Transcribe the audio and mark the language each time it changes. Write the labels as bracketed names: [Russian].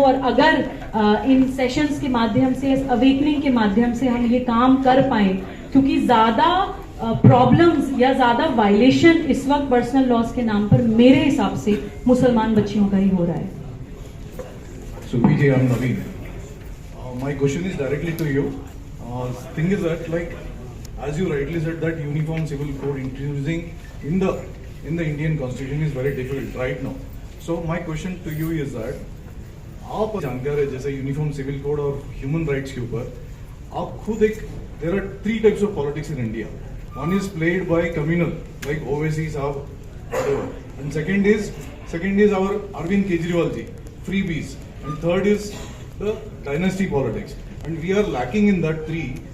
[Hindi] और अगर इन सेशंस के माध्यम से, अवेकनिंग के माध्यम से हम ये काम कर पाए, क्योंकि ज्यादा प्रॉब्लम्स या ज्यादा वायलेशन इस वक्त पर्सनल लॉस के नाम पर मेरे हिसाब से मुसलमान बच्चियों का ही हो रहा है। [English] So PJ, I'm Naveen. My question is directly to you. Thing is that, like, as you rightly said, that uniform civil code introducing in the Indian Constitution is very difficult right now. So my question to you is that, [Hindi] आप जानकार है जैसे uniform civil code और human rights के ऊपर, आप खुद एक, [English] there are 3 types of politics in India. One is played by communal, like Owaisi साहब, whatever. And second is our Arvind Kejriwal ji, freebies. And third is the dynasty politics. And we are lacking in that 3.